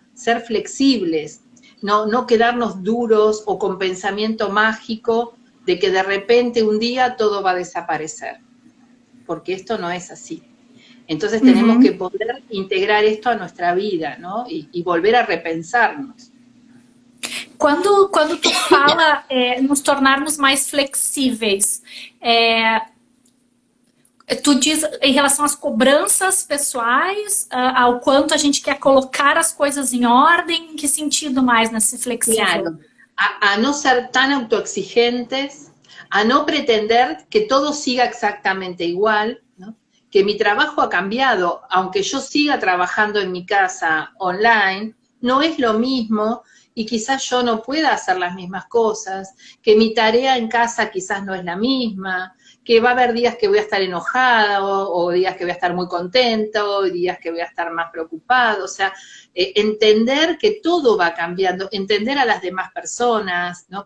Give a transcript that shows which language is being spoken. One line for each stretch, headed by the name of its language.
Spanish: Ser flexibles, no quedarnos duros o con pensamiento mágico de que de repente un día todo va a desaparecer, porque esto no es así. Entonces tenemos que poder integrar esto a nuestra vida, ¿no? Y volver a repensarnos.
Portuguese: Quando tu fala nos tornarmos mais flexíveis, tu diz em relação às cobranças pessoais, ao quanto a gente quer colocar as coisas em ordem, em que sentido mais nesse flexível?
Spanish: Claro, a no ser tan autoexigentes, a no pretender que todo siga exactamente igual, ¿no? Que mi trabajo ha cambiado, aunque yo siga trabajando en mi casa online, no es lo mismo y quizás yo no pueda hacer las mismas cosas, que mi tarea en casa quizás no es la misma, que va a haber días que voy a estar enojada o días que voy a estar muy contento, o días que voy a estar más preocupado, o sea, entender que todo va cambiando, entender a las demás personas, ¿no?